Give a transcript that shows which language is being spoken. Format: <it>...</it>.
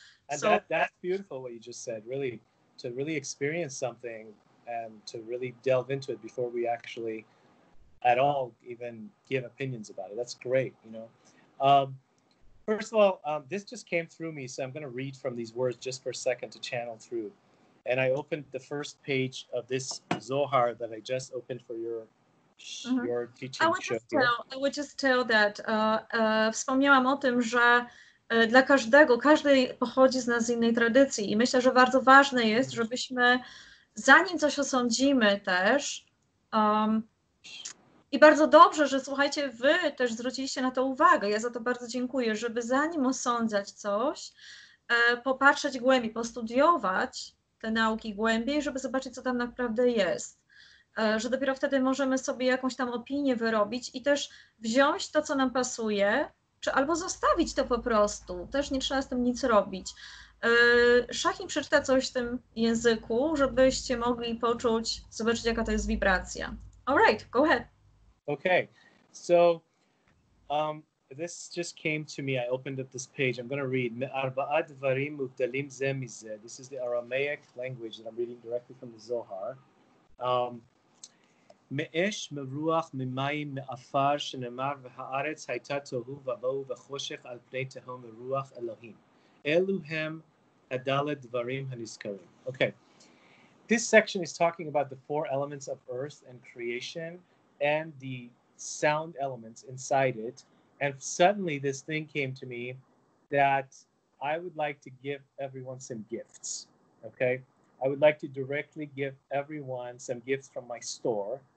<en>And so that's beautiful what you just said, really, to really experience something and to really delve into it before we actually at all even give opinions about it. That's great, First of all, this just came through me, so I'm going to read from these words just for a second to channel through. And I opened the first page of this Zohar that I just opened for your teaching show. I would just tell that</en> <pl>wspomniałam o tym, że dla każdy pochodzi z nas z innej tradycji i myślę, że bardzo ważne jest, żebyśmy zanim coś osądzimy też, i bardzo dobrze, że słuchajcie, wy też zwróciliście na to uwagę, ja za to bardzo dziękuję, żeby zanim osądzać coś, popatrzeć głębiej, postudiować te nauki głębiej, żeby zobaczyć, co tam naprawdę jest. Że dopiero wtedy możemy sobie jakąś tam opinię wyrobić i też wziąć to, co nam pasuje, czy albo zostawić to po prostu. Też nie trzeba z tym nic robić. Shahin przeczyta coś w tym języku, żebyście mogli poczuć, zobaczyć, jaka to jest wibracja.</pl> <en>All right, go ahead. Okay, so this just came to me. I opened up this page. I'm going to read. This is the Aramaic language that I'm reading directly from the Zohar.</en> <he>מאש, מרוח, ממים, מעפר, שנאמר, והארץ הייתה תוהו ובוהו וחושך על פני תהום ורוח אלוהים. אלו הם הדלת דברים הנזכרים.</he> <en>Okay. This section is talking about the four elements of earth and creation and the sound elements inside it. And suddenly this thing came to me that I would like to give everyone some gifts. Okay. I would like to directly give everyone some gifts from my store.</en>